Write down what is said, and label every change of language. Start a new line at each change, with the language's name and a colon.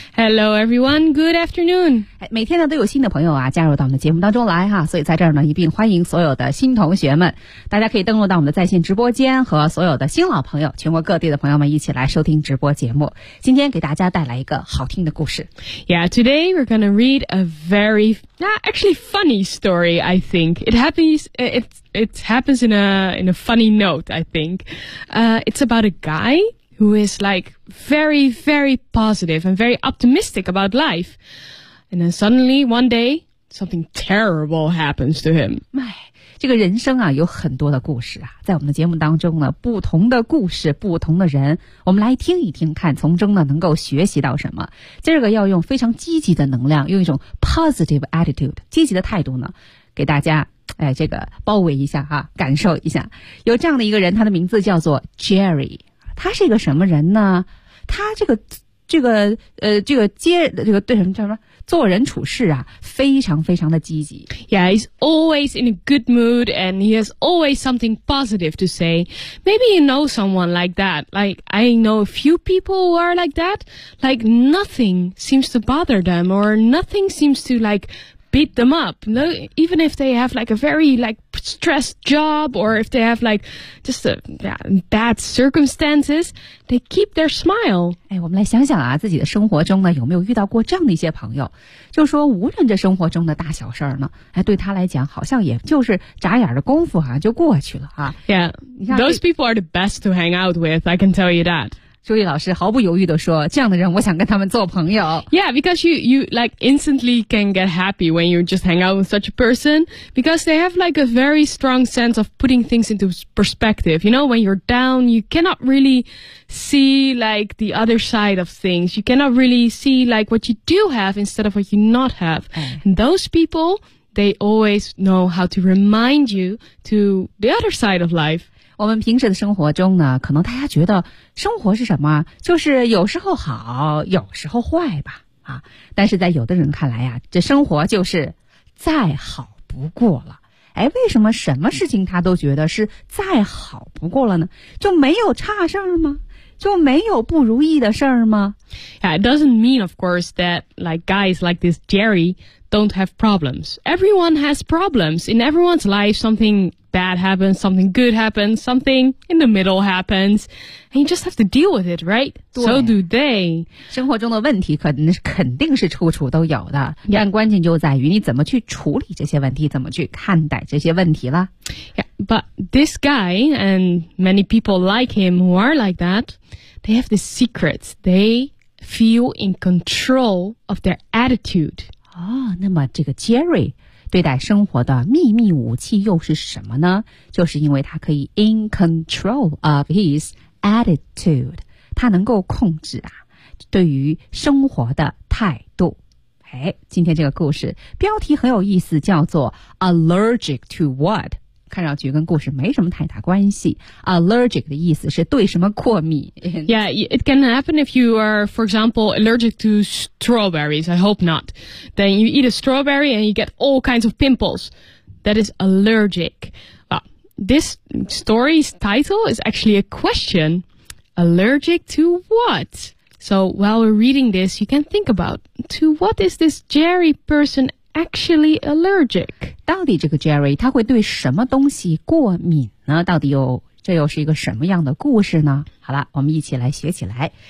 English: Hello everyone, good afternoon.
Chinese: 每天呢都有新的朋友啊加入到我们的节目当中来哈，所以在这儿呢一并欢迎所有的新同学们，大家可以登录到我们的在线直播间和所有的新老朋友，全国各地的朋友们一起来收听直播节目，今天给大家带来一个好听的故事。
English: Yeah. Today we're going to read a very, actually funny story, I think. It happens in a funny note, I think. It's about a guy who is like very, very positive and very optimistic about life. And then suddenly one day, something terrible happens to him.
Chinese: 这个人生啊有很多的故事啊，在我们的节目当中呢，不同的故事，不同的人，我们来听一听看从中呢能够学习到什么。今儿个要用非常积极的能量，用一种
English: positive attitude,
Chinese: 积极的态度呢给大家这个包围一下啊，感受一下。有这样的一个人，他的名字叫做 Jerry, 他是一个什么人呢？他做人处事啊非常非常的积极。
English: Yeah, he's always in a good mood and he has always something positive to say. Maybe you know someone like that. Like, I know a few people who are like that. Like, nothing seems to bother them or nothing seems to like beat them up. No, even if they have like a very like stressed job or if they have like just a bad circumstances, they keep their smile.
Chinese: 我们来想想啊，自己的生活中呢有没有遇到过这样的一些朋友，就说无论这生活中的大小事儿呢，对他来讲好像也就是眨眼的功夫啊就过去了啊。
English: Yeah, those people are the best to hang out with, I can tell you that.
Chinese: 朱莉老师毫不犹豫地说，这样的人我想跟他们做朋友。
English: Yeah, because you like instantly can get happy when you just hang out with such a person, because they have like a very strong sense of putting things into perspective. You know, when you're down, you cannot really see like the other side of things. You cannot really see like what you do have instead of what you not have. And those people, they always know how to remind you to the other side of life.
Chinese: 我们平时的生活中呢，可能大家觉得生活是什么？就是有时候好，有时候坏吧，啊！但是在有的人看来呀，这生活就是再好不过了。哎，为什么什么事情他都觉得是再好不过了呢？就没有差事儿吗？就没有不如意的事儿吗？
English: Yeah, it doesn't mean, of course, that like guys like this Jerry don't have problems. Everyone has problems in everyone's life. Something bad happens, something good happens, something in the middle happens, and you just have to deal with it, right? So do they.
Chinese: 生活中的问题肯定是处处都有的， yeah. 但关键就在于你怎么去处理这些问题，怎么去看待这些问题了。
English: Yeah, but this guy and many people like him who are like that, they have this secret. They feel in control of their attitude.
Chinese: Oh, 那么这个 Jerry对待生活的秘密武器又是什么呢？就是因为他可以
English: in control of his attitude,
Chinese: 他能够控制啊对于生活的态度。哎，今天这个故事标题很有意思，叫做
English: Allergic to what?
Chinese: 看上去跟故事没什么太大关系。 Allergic 的意思是对什么过敏。
English: Yeah, it can happen if you are, for example, allergic to strawberries. I hope not. Then you eat a strawberry and you get all kinds of pimples. That is allergic. Well, this story's title is actually a question. Allergic to what? So while we're reading this, you can think about, to what is this Jerry person actually allergic?
Chinese: 到底这个 Jerry 他会对什么东西过敏呢？到底这又是一个什么样的故事呢？好了，我们一起来学起来。